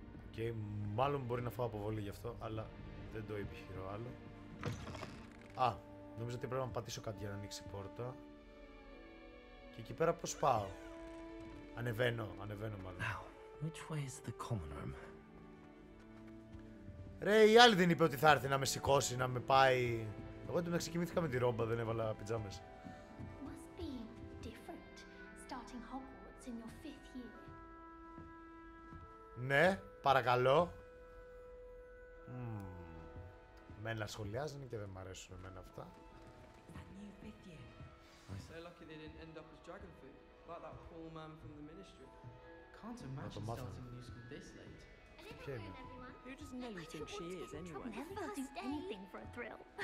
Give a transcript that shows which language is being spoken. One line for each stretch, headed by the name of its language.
Greek: Και μάλλον μπορεί να φάω αποβολή γι' αυτό, αλλά δεν το επιχειρώ άλλο. Α, νομίζω ότι πρέπει να πατήσω κάτι για να ανοίξει η πόρτα. Και εκεί πέρα πώς πάω? Ανεβαίνω μάλλον.
English: Now, which way is the common room?
Greek: Ρε, η άλλη δεν είπε ότι θα έρθει να με σηκώσει, να με πάει... Εγώ εντωμεταξύ ξεκινήθηκα με τη ρόμπα, δεν έβαλα πιτζάμες.
English: Must be different starting Hogwarts in your 5th year.
Greek: Ναι, παρακαλώ. Μένα σχολιάζουν και δεν μ' αρέσουν εμένα αυτά.
English: So lucky they didn't end up as dragon food, like that poor man from the ministry. Can't imagine starting new school this late. Who does Nelly think she is, anyway? Never do anything for a thrill.